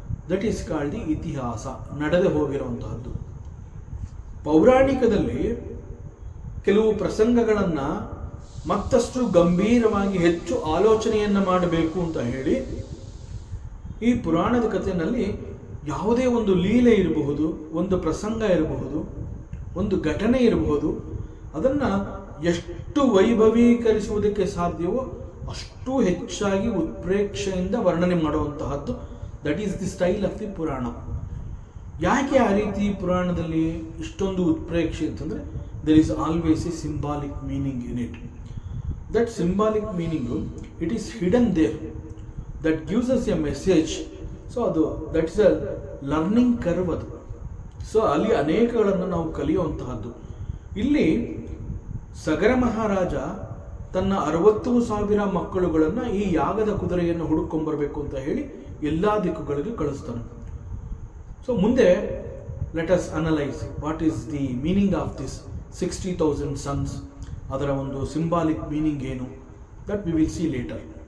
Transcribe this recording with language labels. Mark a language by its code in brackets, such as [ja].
[en] that is called the itihasa, [kn] ನಡೆದು ಹೋಗಿರುವಂತಹದ್ದು. ಪೌರಾಣಿಕದಲ್ಲಿ ಕೆಲವು ಪ್ರಸಂಗಗಳನ್ನು ಮತ್ತಷ್ಟು ಗಂಭೀರವಾಗಿ ಹೆಚ್ಚು ಆಲೋಚನೆಯನ್ನು ಮಾಡಬೇಕು ಅಂತ ಹೇಳಿ ಈ ಪುರಾಣದ ಕಥೆಯಲ್ಲಿ ಯಾವುದೇ ಒಂದು ಲೀಲೆ ಇರಬಹುದು, ಒಂದು ಪ್ರಸಂಗ ಇರಬಹುದು, ಒಂದು ಘಟನೆ ಇರಬಹುದು, ಅದನ್ನು ಎಷ್ಟು ವೈಭವೀಕರಿಸುವುದಕ್ಕೆ ಸಾಧ್ಯವೋ ಅಷ್ಟು ಹೆಚ್ಚಾಗಿ ಉತ್ಪ್ರೇಕ್ಷೆಯಿಂದ ವರ್ಣನೆ ಮಾಡುವಂತಹದ್ದು. [en] That is the style of the purana. [kn] ಯಾಕೆ ಆ ರೀತಿ ಪುರಾಣದಲ್ಲಿ ಇಷ್ಟೊಂದು ಉತ್ಪ್ರೇಕ್ಷೆ ಅಂತಂದರೆ [en] there is always a symbolic meaning in it. That symbolic meaning, it is hidden there, that gives us a message. So that is a learning curve [kn] ಅದು. So ಅಲ್ಲಿ ಅನೇಕಗಳನ್ನು ನಾವು ಕಲಿಯುವಂತಹದ್ದು. ಇಲ್ಲಿ ಸಗರ ಮಹಾರಾಜ ತನ್ನ 60,000 ಮಕ್ಕಳುಗಳನ್ನು ಈ ಯಾಗದ ಕುದುರೆಯನ್ನು ಹುಡುಕೊಂಡ್ಬರ್ಬೇಕು ಅಂತ ಹೇಳಿ ಎಲ್ಲ ದಿಕ್ಕುಗಳಿಗೆ ಕಳಿಸ್ತಾನೆ. [en] so ಮುಂದೆ let us analyse what is the meaning of this 60,000 sons, [kn] ಅದರ ಒಂದು ಸಿಂಬಾಲಿಕ್ ಮೀನಿಂಗ್ ಏನು, [en] That we will see later.